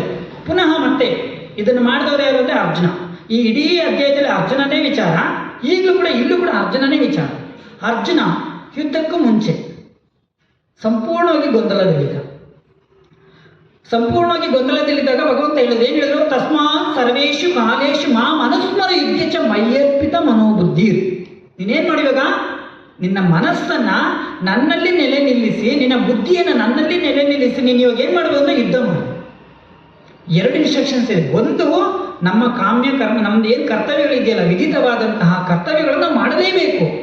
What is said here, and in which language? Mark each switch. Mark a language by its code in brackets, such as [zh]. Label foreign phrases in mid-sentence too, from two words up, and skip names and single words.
[kn] ಪುನಃ ಮತ್ತೆ ಇದನ್ನು ಮಾಡಿದವರು ಯಾರು ಅಂದರೆ ಅರ್ಜುನ. ಈ ಇಡೀ ಅಧ್ಯಾಯದಲ್ಲಿ ಅರ್ಜುನನೇ ವಿಚಾರ, ಈಗಲೂ ಕೂಡ ಇಲ್ಲೂ ಕೂಡ ಅರ್ಜುನನೇ ವಿಚಾರ. ಅರ್ಜುನ ಯುದ್ಧಕ್ಕೂ ಮುಂಚೆ ಸಂಪೂರ್ಣವಾಗಿ ಗೊಂದಲದಲ್ಲಿದ್ದಾಗ ಭಗವಂತ ಹೇಳಿದ್ರು, ಏನು ಹೇಳಿದ್ರು? [sa] ತಸ್ಮಾತ್ ಸರ್ವೇಶು ಕಾಲೇಶು ಮಾಂ ಅನುಸ್ಮರ ಯುದ್ಧ ಚ ಮಯ್ಯರ್ಪಿತ ಮನೋಬುದ್ಧಿ. [kn] ನೀನೇನು ಮಾಡಿವಾಗ ನಿನ್ನ ಮನಸ್ಸನ್ನು ನನ್ನಲ್ಲಿ ನೆಲೆ ನಿಲ್ಲಿಸಿ, ನಿನ್ನ ಬುದ್ಧಿಯನ್ನು ನನ್ನಲ್ಲಿ ನೆಲೆ ನಿಲ್ಲಿಸಿ ನೀನು ಇವಾಗ ಏನು ಮಾಡಬೇಕು ಅಂದರೆ ಯುದ್ಧ ಮಾಡು. 2 ಇನ್ಸ್ಟ್ರಕ್ಷನ್ಸ್ ಇದೆ. ಒಂದು, ನಮ್ಮ ಕಾಮ್ಯ ಕರ್ಮ, ನಮ್ದು ಏನು ಕರ್ತವ್ಯಗಳಿದೆಯಲ್ಲ, ವಿಧಿತವಾದಂತಹ ಕರ್ತವ್ಯಗಳನ್ನು ಮಾಡಲೇಬೇಕು.